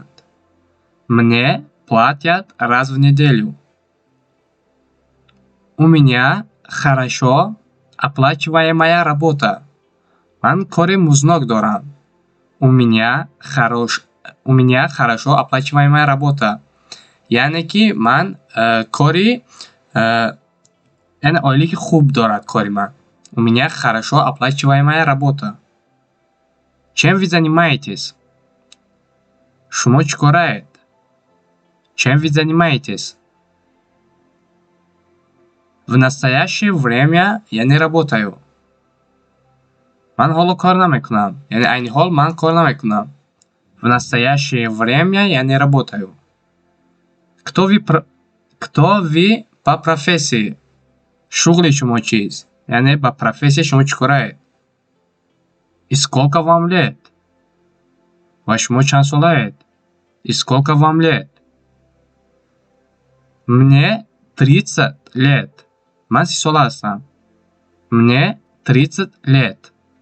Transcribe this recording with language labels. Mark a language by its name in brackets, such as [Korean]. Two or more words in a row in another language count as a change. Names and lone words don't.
[Russian] Мне платят раз в неделю. У меня хорошо оплачиваемая работа. [Tajik] Ман кори музнок дорам. [Russian] У меня хорошо оплачиваемая работа. [Tajik] яъне ки ман кори яъне оилики хуб дорад кори ман. [Russian] У меня хорошо оплачиваемая работа. Чем вы занимаетесь? [Tajik] Шумо чӣ кораед? [Russian] Чем вы занимаетесь? В настоящее время я не работаю. [Tajik] Ман ҳоло кор намекунам. Яъне айни ҳол ман кор намекунам. [Russian] В настоящее время я не работаю. Кто вы по профессии? [Tajik] Шуғли шумо чист? Яъне ба профессия шумо чӣ кораед? [Russian] И сколько вам лет? [Tajik] Ва шумо чанд солаед? [Russian] И сколько вам лет? Мне 30 лет. [Tajik] Ман 30 сола ҳастам. [Russian] Мне 30 лет.